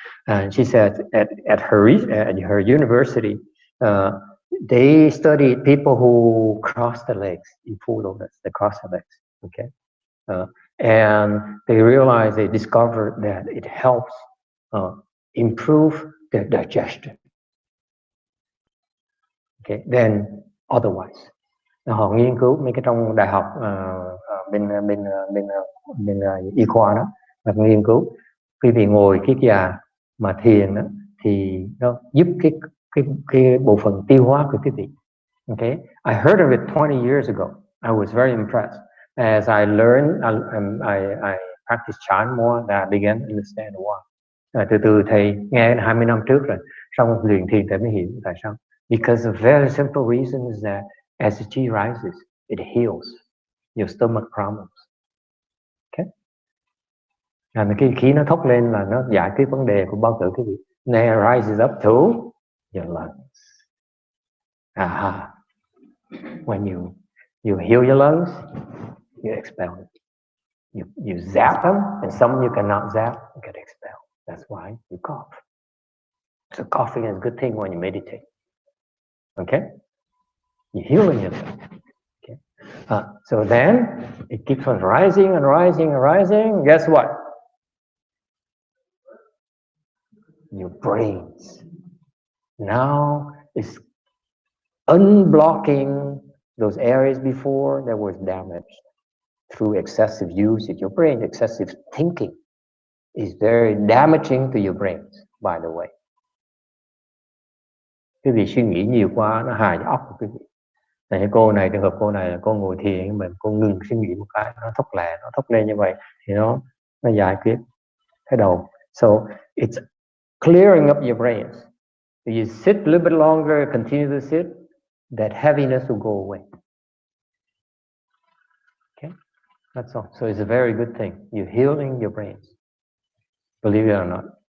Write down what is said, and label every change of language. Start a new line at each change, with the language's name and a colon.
English: And she said at her university, they studied people who cross the legs in full lotus, they cross the legs, okay? And they realized, they discovered that it helps improve their digestion. Okay, then otherwise.
Vietnamese: Họ nghiên cứu mấy cái trong đại học bên y khoa đó, và nghiên cứu quý vị ngồi kiết già mà thiền đó, thì nó giúp cái bộ phận tiêu hóa của quý vị.
English: Okay, I heard of it 20 years ago. I was very impressed. As I learned, I practiced Chan more, that I began to understand why.
Vietnamese: Từ từ thầy nghe 20 năm trước rồi, xong luyện thiền thầy mới hiểu tại sao.
English: Because a very simple reason is that as the chi rises, it heals your stomach problems. Okay?
Vietnamese: Và cái khí nó thốc lên là nó giải quyết vấn đề của bao tử quý vị.
English: Then it rises up to your lungs. Aha. When you heal your lungs, you expel it. You zap them, and some you cannot zap, you get expelled. That's why you cough. So coughing is a good thing when you meditate. Okay? You're healing yourself. Okay? So then it keeps on rising and rising and rising. Guess what? Your brains now is unblocking those areas before that was damaged through excessive use of your brain. Excessive thinking is very damaging to your brains, by the way.
Vietnamese: Quý vị suy nghĩ nhiều quá nó hại cho óc của quý vị. Này, cô này, trường hợp cô này là cô ngồi thiền mà cô ngừng suy nghĩ một cái, nó thốc lên như vậy thì nó giải quyết cái đầu.
English: So it's clearing up your brains. If you sit a little bit longer, continue to sit, that heaviness will go away. Okay, that's all. So it's a very good thing. You're healing your brains. Believe it or not.